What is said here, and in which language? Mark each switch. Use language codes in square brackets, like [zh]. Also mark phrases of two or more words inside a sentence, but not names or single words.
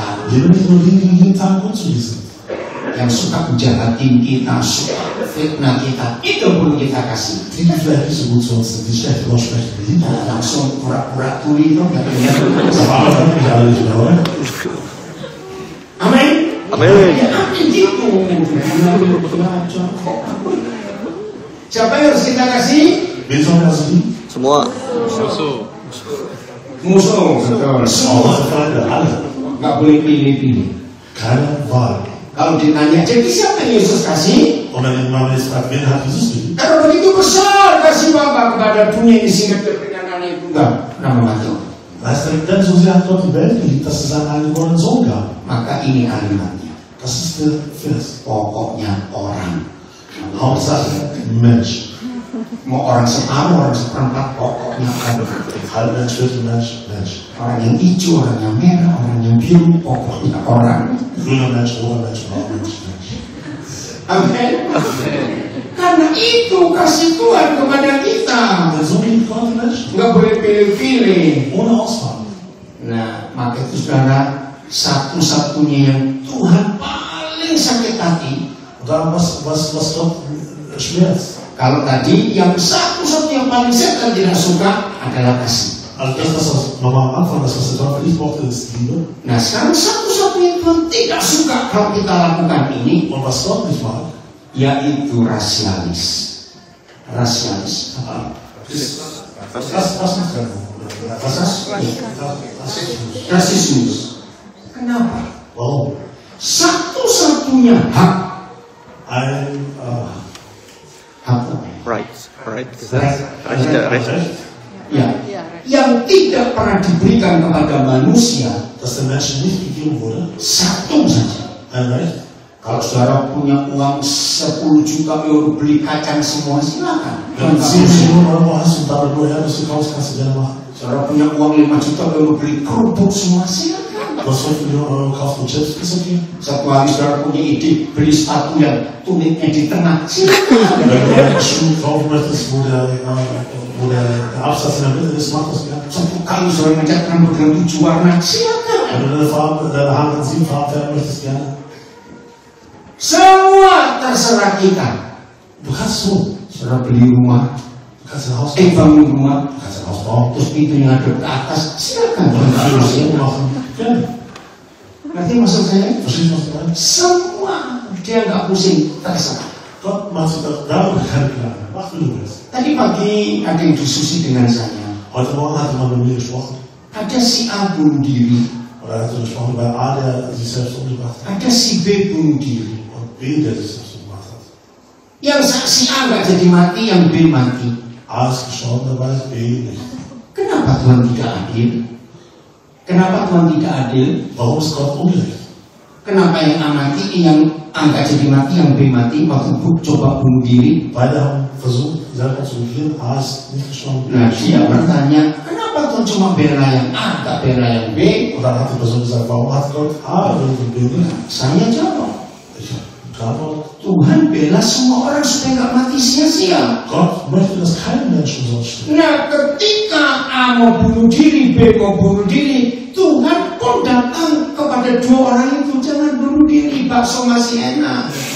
[de] Liebe nicht nur die, die jeden Tag gut zu uns sind. [id] yang suka menjahatin kita, suka fitnah kita, itu perlu kita kasih. [de] Die, die vielleicht nicht so gut zu uns sind, die schlecht aussprechen, die lieben. [id] Nah, langsung pura-pura tuli itu nggak kelihatan. [de] Das war aber wirklich alle nicht mehr, oder? [id] Amin. Amin. Ya, amin gitu. Siapa yang harus kita kasih? [de] Wen sollen wir also lieben? [id] Semua. Musuh, betul. [de] Auch [id] Semua. [de] unsere Feinde, alle. [id] Nggak boleh pilih-pilih. [de] Keine Wahl. [id] Kalau ditanya, jadi siapa yang Yesus kasih? [de] Und wenn man jetzt fragt, wen hat Jesus geliebt? [id] Karena begitu besar kasih Bapa kepada dunia ini sehingga diberikan anak itu enggak nama mati. [de] Weißt du, denn so sehr hat Gott die Welt geliebt, dass es seinen eingeborenen Sohn gab. [id] Maka ini kalimatnya. [de] Das ist der Vers. [id] Pokoknya orang. [de] Hauptsache Mensch. [id] Mau orang separuh, orang seperempat, pokoknya orang. [de] Halb Mensch, Viertel Mensch, Mensch. [id] Orang yang hijau, orang yang merah, orang yang biru, pokoknya orang. [de] Grüner Mensch, roter Mensch, blauer Mensch, Mensch. [id] Amin. Karena itu kasih Tuhan kepada kita. [de] Denn so liebt Gott die Menschen. [id] Nggak boleh pilih-pilih. [de] Ohne Auswahl. [id] Nah, maka itu saudara, satu-satunya yang Tuhan paling sakit hati. [de] Und darum, was Gott schmerzt. [id] Kalau tadi yang satu-satunya yang paling setan tidak suka adalah kasih. [de] Also das nochmal am Anfang, das, was der Teufel nicht mochte, ist Liebe. [id] Nah, sekarang satu-satunya yang Tuhan tidak suka kalau kita lakukan ini, [de] Und was Gott nicht mag, [id] yaitu rasialis. Rasialis. [de] das macht er. Rasismus. [id] Kenapa? [de] Warum? [id] Satu-satunya hak. [de] Ein [id] Hak apa? [en] Right. [de] Recht. [id] Ya, yang tidak pernah diberikan kepada manusia [de] das den Menschen nicht gegeben wurde, [id] Satu saja. [de] ein Recht. [id] Kalau saudara punya uang 10 juta euro beli kacang semua, silakan. [de] Wenn du 10 Millionen Euro hast und damit nur Erdnüsse kaufst, kannst du gerne machen. [id] Saudara punya uang 5 juta euro beli kerupuk semua, silakan. [de] Du hast 5 Millionen Euro gekauft und Chips, ist okay. [id] Satu hari saudara punya ide beli sepatu yang tumitnya di tengah, silakan. [de] Wenn du einen Schuh kaufen möchtest, wo der Absatz in der Mitte ist, mach das gerne. [id] Satu kali saudara ngecat rambut dengan 7 warna, silakan. [de] Wenn du deine Haare in 7 Farben färben möchtest, gerne. [id] Semua terserah kita. [de] Du kannst so. [id] Saudara beli rumah, [de] Du kannst ein Haus [id] bangun rumah, [de] Du kannst ein Haus bauen. [id] terus pintunya ngadep ke atas, silakan. [de] Du kannst alles so machen. Gerne. [id] Ngerti maksud saya? [de] Verstehst du, was ich meine? [id] Semua dia nggak pusing, terserah. [de] Gott macht sich darüber keine Gedanken. Mach, wie du willst. [id] Tadi pagi ada yang diskusi dengan saya. [de] Heute Morgen hatte man mit mir gesprochen. [id] Ada si A bunuh diri, [de] Oder hatte gesprochen über A, der sich selbst umgebracht hat. [id] ada si B bunuh diri. [de] Und B, der sich selbst umgebracht hat. [id] Yang si A nggak jadi mati, yang B mati. [de] A ist gestorben dabei, B nicht. [id] Kenapa Tuhan tidak adil? Kenapa Tuhan tidak adil? [de] Warum ist Gott ungerecht? [id] Kenapa yang A mati, yang A nggak jadi mati, yang B mati waktu coba bunuh diri? [de] Beide haben versucht, selber zu regieren. A ist nicht gestorben. [id] Nah dia bertanya, kenapa Tuhan cuma bela yang A, nggak bela yang B? [de] Und dann hat die Person gesagt, warum hat Gott A und B nicht? [id] Saya jawab, [de] Ich habe geantwortet, [id] Tuhan bela semua orang supaya nggak mati sia-sia. [de] Gott möchte, dass kein Mensch umsonst stirbt. [id] Nah ketika A mau bunuh diri, B mau bunuh diri, Tuhan pun datang kepada dua orang itu, jangan bunuh diri, bakso masih enak.